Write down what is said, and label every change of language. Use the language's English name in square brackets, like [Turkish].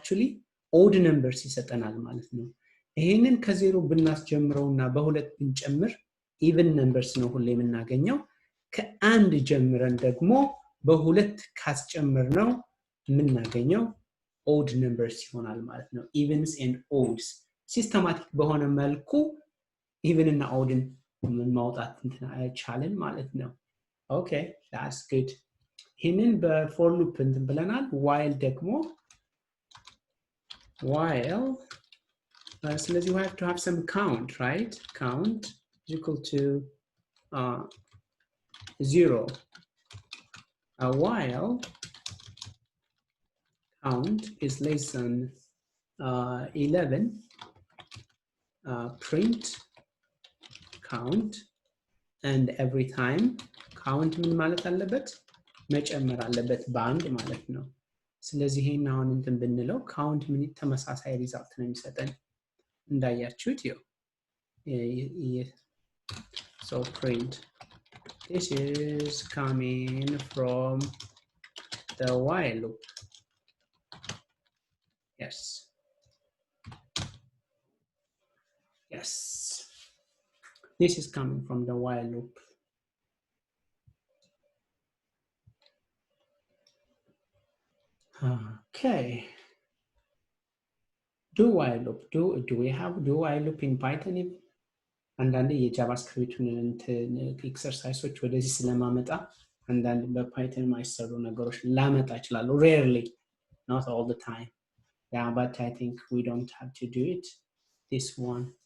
[Amharic] አክቹሊ ኦድ ነምበርስ ይሰጠናል ማለት ነው። ይሄንን ከዜሮ ብናስጀምረውና በሁለት ብንጨምር ኢቭን ነምበርስ ነው ሁሌ የምናገኘው። ከአንድ ጀምረን ደግሞ በሁለት ካስጨምርነው የምናገኘው ኦድ ነምበርስ ይሆናል ማለት ነው። ኢቭንስ ኤንድ ኦድስ ሲስተማቲክ በሆነ መልኩ ኢቭን እና ኦድን ማውጣት እንችላለን ማለት ነው። ኦኬ [English] that's good. [Amharic] ይሄንን በፎር ሉፕ እንትን ብለናል። while ደግሞ while ስለዚህ [English] we have to have some count, right? Count is equal to 0. While count is less than 11, print count, and every time count [Amharic] ምን ማለት አለበት? መጨመር አለበት በአንድ ማለት ነው። ስለዚህ ይሄን አሁን እንትን ብንለው count ምን ተመሳሳይ ሪዛልት ነው የሚሰጠን እንዳያችሁት ይው [English] so print this is coming from the while loop. Yes. Yes. This is coming from the while loop. Okay. Do while loop. Do we have do while loop in Python? [Amharic] አንዳንድ የጃቫስክሪፕቱን ኤክሰርሳይሶች ወደዚህ ስለማመጣ አንዳንድ በፓይተን የማይሰሩ ነገሮች ላመጣ እችላለሁ [English] rarely, not all the time. Yeah, but I think we don't have to do it. This one.